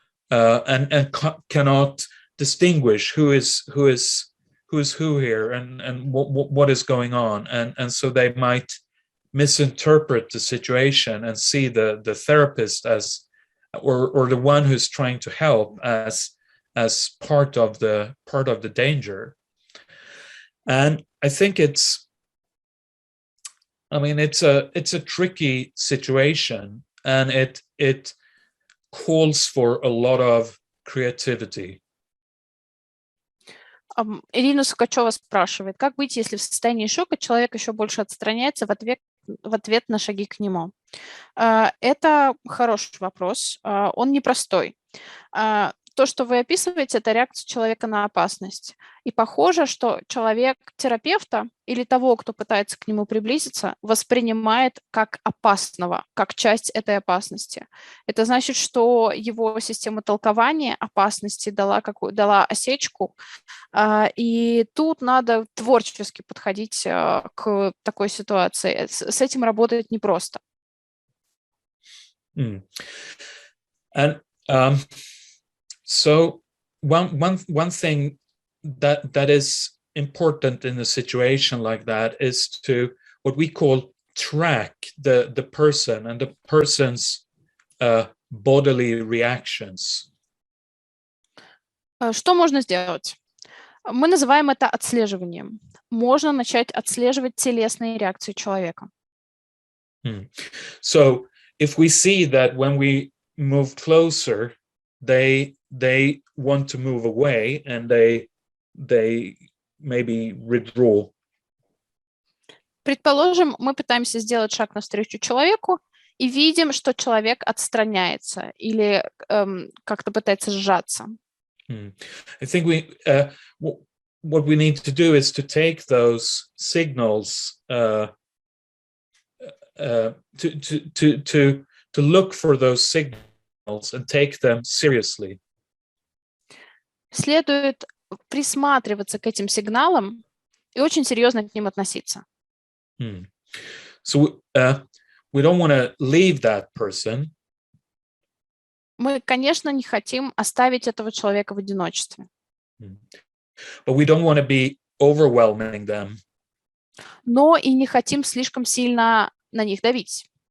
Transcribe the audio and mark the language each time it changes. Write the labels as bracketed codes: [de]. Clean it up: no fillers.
[en] and cannot distinguish who is who here, and what is going on, and so they might misinterpret the situation and see the therapist as, or the one who's trying to help as part of the danger. And I think it's a tricky situation, and it calls for a lot of creativity. [ru] Ирина Сукачева спрашивает, как быть, если в состоянии шока человек еще больше отстраняется в ответ на шаги к нему? Это хороший вопрос, он непростой. То, что вы описываете, это реакция человека на опасность. И похоже, что человек терапевта или того, кто пытается к нему приблизиться, воспринимает как опасного, как часть этой опасности. Это значит, что его система толкования опасности дала осечку, и тут надо творчески подходить к такой ситуации. С этим работать непросто. [en] So one thing that is important in a situation like that is to what we call track the person and the person's bodily reactions. [ru] Что можно сделать? Мы называем это отслеживанием. Можно начать отслеживать телесные реакции человека. [en] So if we see that when we move closer, they want to move away, and they maybe withdraw. [ru] Предположим, мы пытаемся сделать шаг навстречу человеку и видим, что человек отстраняется или как-то пытается сжаться. [en] I think what we need to do is to take those signals to look for those signals and take them seriously. [ru] Следует присматриваться к этим сигналам и очень серьезно к ним относиться. [en] So we don't want to leave that person. [ru] Мы, конечно, не хотим оставить этого человека в одиночестве. [en] But we don't want to be overwhelming them. [ru] Но и не хотим слишком сильно на них давить.